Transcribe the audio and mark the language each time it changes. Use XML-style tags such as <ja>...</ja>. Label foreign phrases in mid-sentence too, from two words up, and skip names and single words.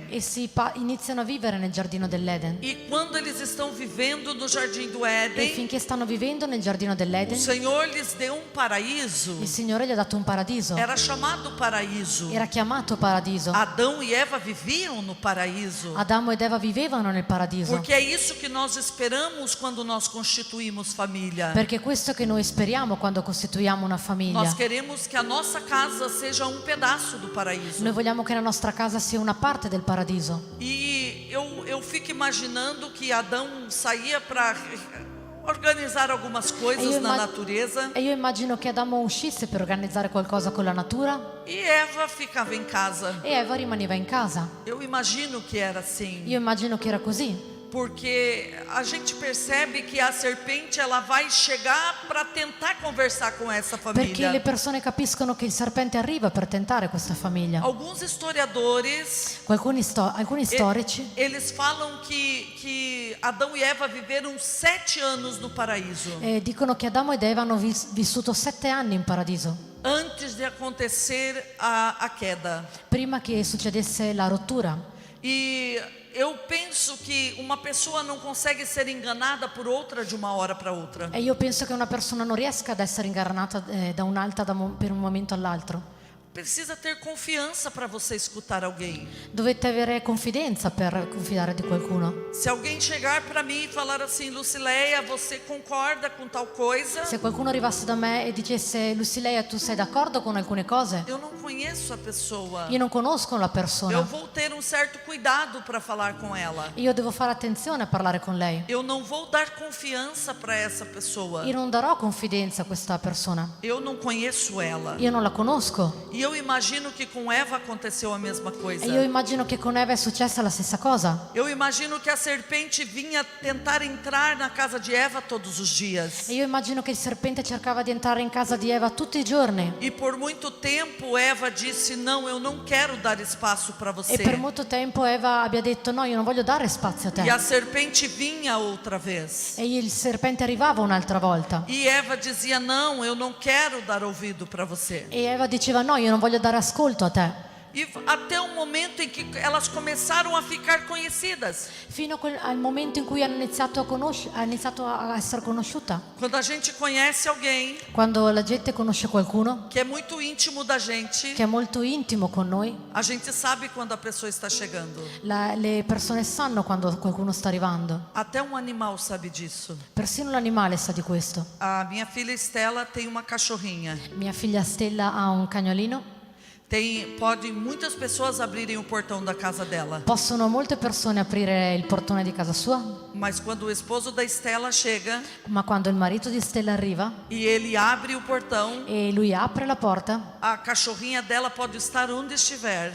<it>e iniziano a vivere nel giardino dell'Eden.</it> <pt>E quando eles estão vivendo no jardim do E Éden,</pt> <it>finché stanno vivendo nel giardino</it> <pt>o</pt> <it>dell'Eden,</it> <pt>Senhor lhes deu um paraíso.</pt> <it>il Signore gli ha dato un paradiso.</it> <pt>Era chamado paraíso.</pt> <it>Era chiamato paradiso.</it> <pt>Adão e Eva viviam no paraíso.</pt> <it>Adamo ed Eva vivevano nel paradiso.</it> <pt>Porque é isso que nós esperamos quando nós constituímos família.</pt> <it>Perché è questo che noi speriamo quando costituiamo una famiglia.</it> <pt>Nós queremos que a nossa casa seja um pedaço do paraíso.</pt> <it>Noi vogliamo che la nostra casa sia una parte del paradiso.</it> <pt>E eu fico imaginando que Adão saía para organizar algumas coisas na natureza</pt> <it>E io immagino che Adamo uscisse per organizzare qualcosa con la natura</it> <pt>e Eva ficava em casa.</pt> <it>e Eva rimaneva in casa.</it> <pt>Eu imagino que era assim.</pt> <it>Io immagino che era così.</it> <pt>Porque a gente percebe que a serpente ela vai chegar para tentar conversar com essa</pt> <it>Perché le</it> <pt>família.</pt> <it>persone capiscono che il serpente arriva per tentare questa famiglia.</it> <pt>Alguns historiadores</pt> <it>Alcuni storici</it> <pt>eles falam que Adão e Eva viveram 7 anos no paraíso</pt> <it>dicono che Adamo ed Eva hanno vissuto 7 anni in paradiso</it> <pt>antes de acontecer a queda.</pt> <it>prima che succedesse la rottura.</it> <pt>E eu penso que uma pessoa não consegue ser enganada por outra de uma hora para outra.</pt> <it>E io penso che una persona non riesca ad essere ingannata da un'altra per un momento all'altro.</it> <pt>Precisa ter confiança para você escutar alguém.</pt> <it>Dovete avere confidenza per confidare di qualcuno.</it> <pt>Se alguém chegar para mim e falar assim, Lucileia, você concorda com tal coisa?</pt> <it>Se qualcuno arrivasse da me e dicesse: Lucileia, tu sei d'accordo con alcune cose?</it> <pt>Eu não conheço a pessoa.</pt> <it>Io non conosco la</it> <pt>Eu</pt> <it>persona.</it> <pt>vou ter um certo cuidado para falar com ela.</pt> <it>Io devo fare attenzione a parlare con lei.</it> <pt>Eu não vou dar confiança para essa pessoa.</pt> <it>Io non darò confidenza a questa persona.</it> <pt>Eu não conheço ela.</pt> <it>Io non la conosco.</it> <pt>E eu imagino que com Eva aconteceu a mesma coisa.</pt> <it>E io immagino che con Eva è successa la stessa cosa.</it> <pt>Eu imagino que a serpente vinha tentar entrar na casa de Eva todos os dias.</pt> <it>E io immagino che il serpente cercava di entrare in casa di Eva tutti i giorni.</it> <pt>E por muito tempo Eva disse: não, eu não quero dar espaço para você.</pt> <it>E per molto tempo Eva abbia detto: no, io non voglio dare spazio a te.</it> <pt>E a serpente vinha outra vez.</pt> <it>E il serpente arrivava un'altra volta.</it> <pt>E Eva dizia: não, eu não quero dar ouvido para você.</pt> <it>E Eva diceva: no, io non voglio dare ascolto a te.</it> <pt>E até o momento em que elas começaram a ficar conhecidas.</pt> <it>Fino al momento in cui hanno iniziato a essere conosciuta.</it> <pt>Quando a gente conhece alguém</pt> <it>Quando la gente conosce qualcuno</it> <pt>que é muito íntimo da gente,</pt> <it>che è molto intimo con noi,</it> <pt>a gente sabe quando a pessoa está chegando.</pt> <it>le persone sanno quando qualcuno sta arrivando.</it> <pt>Até um animal sabe disso.</pt> <it>Persino l'animale sa di questo.</it> <pt>A minha filha Estela tem uma cachorrinha.</pt> <it>Mia figlia Stella ha un cagnolino.</it> <pt>Podem muitas pessoas abrirem o portão da casa dela.</pt> <it>Possono molte persone aprire il portone di casa sua,</it> <pt>Mas quando o esposo da Estela chega</pt> <it>ma quando il marito di Stella arriva</it> <pt>e ele abre o portão,</pt> <it>e lui apre la porta,</it> <pt>a cachorrinha dela pode estar onde estiver.</pt>